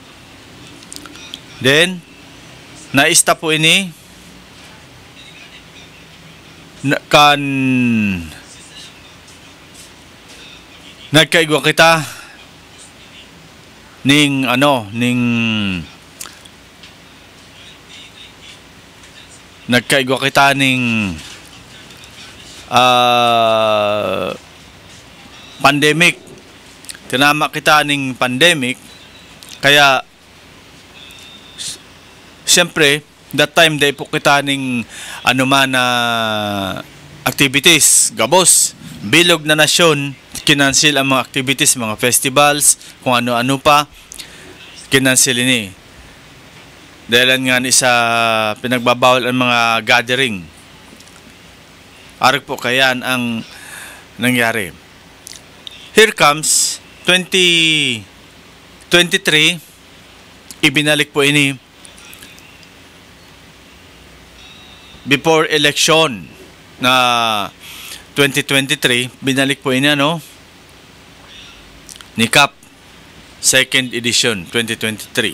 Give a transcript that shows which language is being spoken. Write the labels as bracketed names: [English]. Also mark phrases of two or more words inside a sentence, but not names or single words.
[Bikol] Then naista po ini nagkaigwa kita ning nagkaigwa kita ning pandemic. Tinama kita ning pandemic, kaya siyempre [English] that time [Bikol] day po kita ning na activities, gabos, bilog na nasyon, kinansil ang mga activities, mga festivals, kung ano-ano pa, kinansil ini. Dahil nga ni sa pinagbabawal ang mga gathering. Arag po kayan ang nangyari. [English] Here comes 2023, [Bikol] ibinalik po ini [English] before election [Bikol] na 2023, binalik po ini ni CAP [English] second edition [Bikol] 2023.